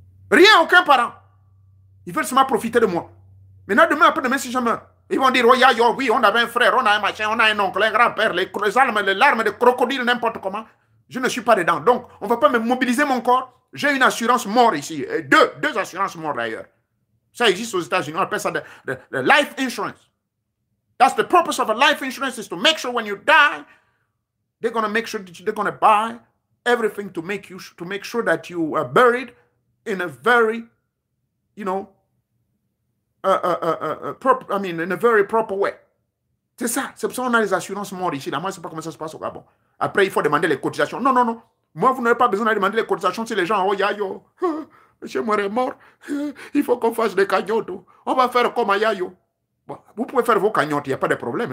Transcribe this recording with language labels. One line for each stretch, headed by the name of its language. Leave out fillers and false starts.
French: Rien, aucun parent. Ils veulent seulement profiter de moi. Maintenant, demain, après demain, si je meurs, ils vont dire, oh, ya, yo, oui, on avait un frère, on a un machin, on a un oncle, un grand-père, les larmes de crocodile, n'importe comment. Je ne suis pas dedans. Donc, on ne va pas me mobiliser mon corps. J'ai une assurance mort ici. Deux assurances mort d'ailleurs. Ça existe aux États-Unis. On appelle ça de life insurance.
English: That's the purpose of a life insurance is to make sure when you die, they're going to make sure that they're going to buy everything to make sure that you are buried in a very, you know, in a very proper way.
French: C'est ça. C'est pour ça qu'on a les assurances mort ici. Là, moi, je ne sais pas comment ça se passe au Gabon. Après, il faut demander les cotisations. Non, non, non. Moi, vous n'avez pas besoin de demander les cotisations si les gens, oh, yayo, monsieur Moré est mort. Il faut qu'on fasse des cagnottes. On va faire comme à yayo. Bon, vous pouvez faire vos cagnottes, il n'y a pas de problème.